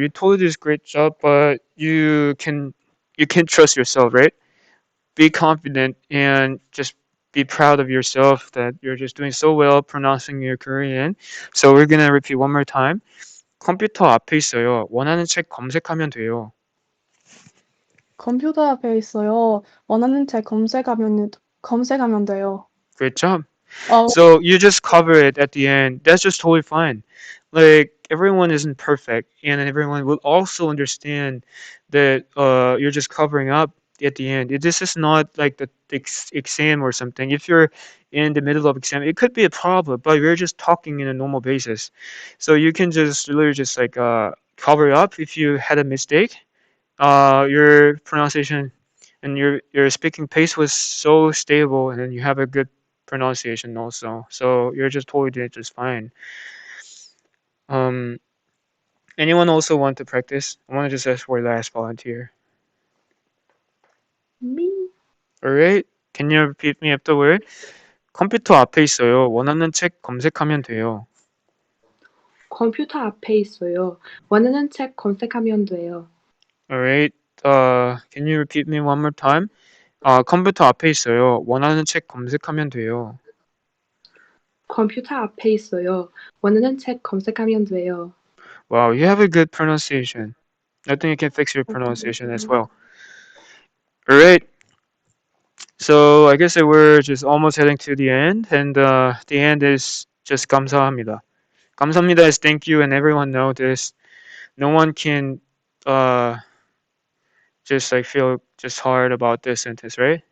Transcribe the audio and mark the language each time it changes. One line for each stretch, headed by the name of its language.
English: You totally did a great job, but you can trust yourself, right? Be confident and just be proud of yourself that you're just doing so well pronouncing your Korean. So we're gonna repeat one more time.
Korean: 컴퓨터 앞에 있어요. 원하는 책 검색하면 돼요. 컴퓨터 앞에 있어요. 원하는 책 검색하면 돼요.
English: Great job. 어, So you just cover it at the end. That's just totally fine. Like everyone isn't perfect, and everyone will also understand that you're just covering up at the end. This is not like the exam or something. If you're in the middle of exam, it could be a problem, but we're just talking in a normal basis. So you can just literally just like cover it up if you had a mistake. Your pronunciation and your speaking pace was so stable, and then you have a good pronunciation also. So you're just totally doing just fine. Um, anyone also want to practice? I want to just ask for the last volunteer. Me? All right. Can you repeat me afterward?
Korean: 컴퓨터 앞에 있어요. 원하는 책 검색하면 돼요. 컴퓨터 앞에 있어요. 원하는 책 검색하면 돼요.
English: All right. Can you repeat me one more time?
Korean: 컴퓨터 앞에 있어요. 원하는 책 검색하면 돼요. 컴퓨터 앞에 있어요. 원하는 책 검색하면 돼요.
English: Wow, you have a good pronunciation. I think you can fix your pronunciation as well. All right. So I guess that we're just almost heading to the end, and the end is just 감사합니다. 감사합니다 is thank you, and everyone knows this. No one can uh, just like feel just hard about this sentence, right?